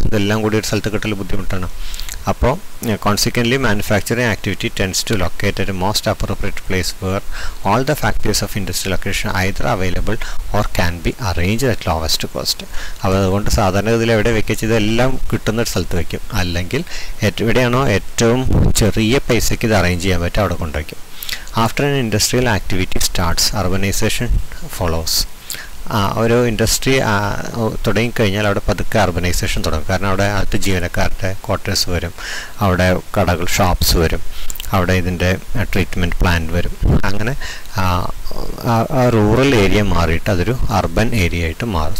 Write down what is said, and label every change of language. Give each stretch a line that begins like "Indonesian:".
Malayalam: ഇതെല്ലാം കൂടി ഒരു സ്ഥലത്ത് കിട്ടൽ ബുദ്ധിമുട്ടാണ്. അപ്പോൾ
English: Consequently manufacturing activity tends to locate at most appropriate place where all the factors of industrial location either available or can be arranged at lowest cost.
Malayalam: അപ്പോൾ അതുകൊണ്ട് സാധാരണ ഇതിൽ എവിടെ വയ്ക്കുക, ഇതെല്ലാം കിട്ടുന്ന ഒരു സ്ഥലത്ത് വയ്ക്കും, അല്ലെങ്കിൽ എവിടെയാണോ ഏറ്റവും ചെറിയ പൈസയ്ക്ക് ഇത് അറേഞ്ച് ചെയ്യാൻ പറ്റും അവിടെ കൊണ്ടുവയ്ക്കും.
English: After an industrial activity starts, urbanization follows.
Malayalam: ഒരു ഇൻഡസ്ട്രി തുടങ്ങിക്കഴിഞ്ഞാൽ അവിടെ പതുക്കെ അർബനൈസേഷൻ തുടങ്ങും. കാരണം അവിടെ അടുത്ത ജീവനക്കാരുടെ ക്വാർട്ടേഴ്സ് വരും, അവിടെ കടകൾ ഷോപ്സ് വരും, അവിടെ ഇതിൻ്റെ ട്രീറ്റ്മെൻറ്റ് പ്ലാന്റ് വരും. അങ്ങനെ ആ റൂറൽ ഏരിയ മാറിയിട്ട് അതൊരു അർബൻ ഏരിയ ആയിട്ട് മാറും.